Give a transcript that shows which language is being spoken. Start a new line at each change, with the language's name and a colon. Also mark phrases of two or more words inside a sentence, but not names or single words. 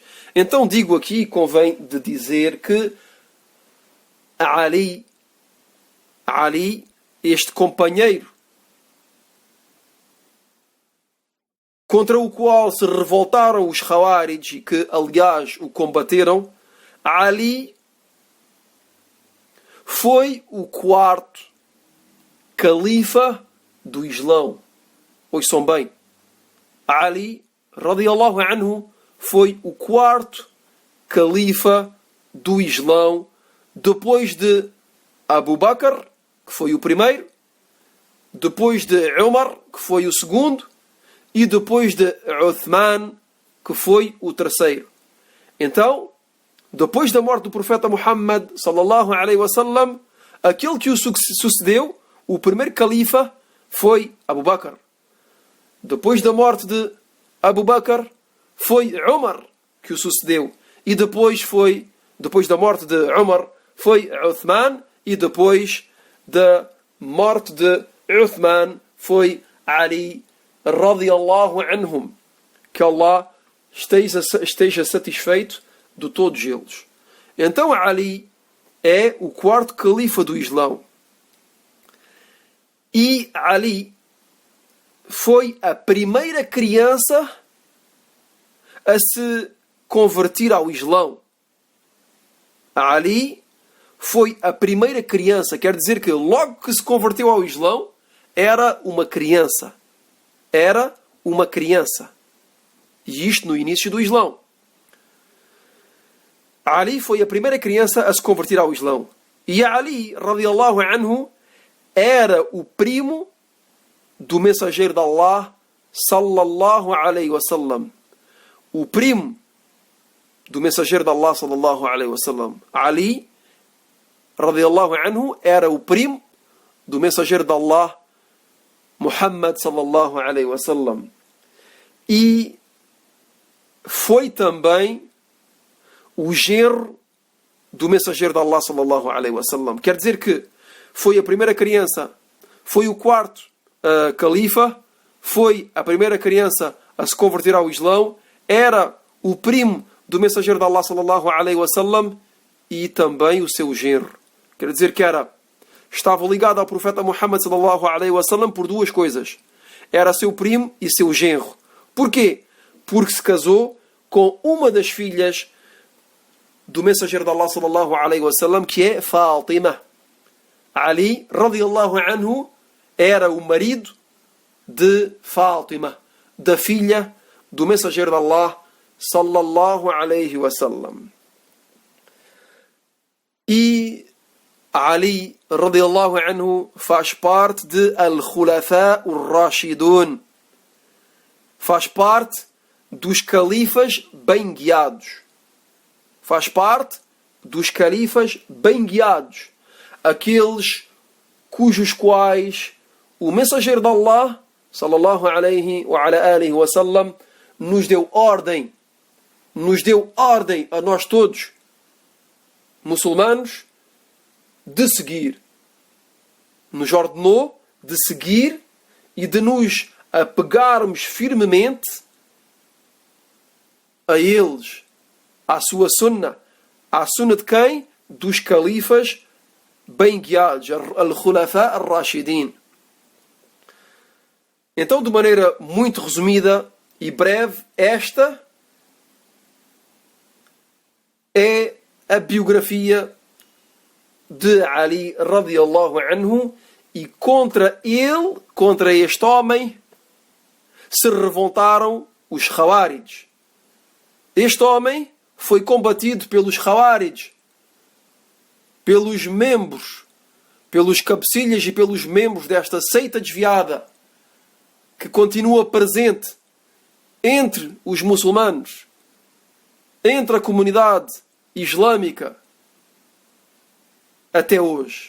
Portuguese: Então digo aqui, convém de dizer que Ali este companheiro contra o qual se revoltaram os Khawarij, que aliás o combateram, Ali foi o quarto califa do Islão. Ouçam bem, Ali,
Arabic: رضي الله عنه,
Portuguese: foi o quarto califa do Islão, depois de Abu Bakr, que foi o primeiro, depois de Umar, que foi o segundo, e depois de Uthman, que foi o terceiro. Então, depois da morte do profeta Muhammad
Arabic: صلى الله عليه وسلم,
Portuguese: aquele que o sucedeu, o primeiro califa, foi Abu Bakr. Depois da morte de Abu Bakr, foi Umar que o sucedeu. E depois da morte de Umar, foi Uthman. E depois da morte de Uthman, foi Ali
Arabic: رضي الله عنهم.
Portuguese: Que Allah esteja satisfeito de todos eles. Então Ali é o quarto califa do Islão. E Ali foi a primeira criança a se converter ao Islão. Ali foi a primeira criança, quer dizer que logo que se converteu ao Islão, era uma criança. Era uma criança. E isto no início do Islão. Ali foi a primeira criança a se converter ao Islão. E Ali,
Arabic: رضي الله عنه,
Portuguese: era o primo do mensageiro de Allah,
Arabic: صلى الله عليه وسلم.
Portuguese: O primo do mensageiro de Allah,
Arabic: صلى الله عليه وسلم.
Portuguese: Ali,
Arabic: رضي الله عنه,
Portuguese: era o primo do mensageiro de Allah, Muhammad,
Arabic: صلى الله عليه وسلم.
Portuguese: E foi também o genro do mensageiro de Allah,
Arabic: صلى الله عليه وسلم.
Portuguese: Quer dizer que foi a primeira criança, foi o quarto califa, foi a primeira criança a se converter ao Islão, era o primo do mensageiro de Allah,
Arabic: صلى الله عليه وسلم,
Portuguese: e também o seu genro. Quer dizer que estava ligado ao profeta Muhammad,
Arabic: صلى الله عليه وسلم,
Portuguese: por duas coisas. Era seu primo e seu genro. Porquê? Porque se casou com uma das filhas do mensageiro de Allah,
Arabic: صلى الله عليه وسلم,
Portuguese: que é Fátima. Ali,
Arabic: رضي الله عنه,
Portuguese: era o marido de Fátima, da filha do mensageiro de Allah,
Arabic: صلى الله عليه وسلم.
Portuguese: E Ali,
Arabic: رضي الله عنه,
Portuguese: faz parte de
Arabic: الخلفاء الراشدون.
Portuguese: Faz parte dos califas bem guiados. Faz parte dos califas bem guiados. Aqueles cujos quais o mensageiro de Allah,
Arabic: صلى الله عليه وعلى آله وسلم,
Portuguese: nos deu ordem a nós todos, muçulmanos, de seguir. Nos ordenou de seguir e de nos apegarmos firmemente a eles, à sua sunna. À sunna de quem? Dos califas bem guiados,
Arabic: الخلفاء الراشدين.
Portuguese: Então, de maneira muito resumida e breve, esta é a biografia de Ali
Arabic: رضي الله عنه,
Portuguese: e contra ele, contra este homem, se revoltaram os Khawarij. Este homem foi combatido pelos Khawarij, pelos membros, pelos cabecilhas e pelos membros desta seita desviada que continua presente entre os muçulmanos, entre a comunidade islâmica, até hoje.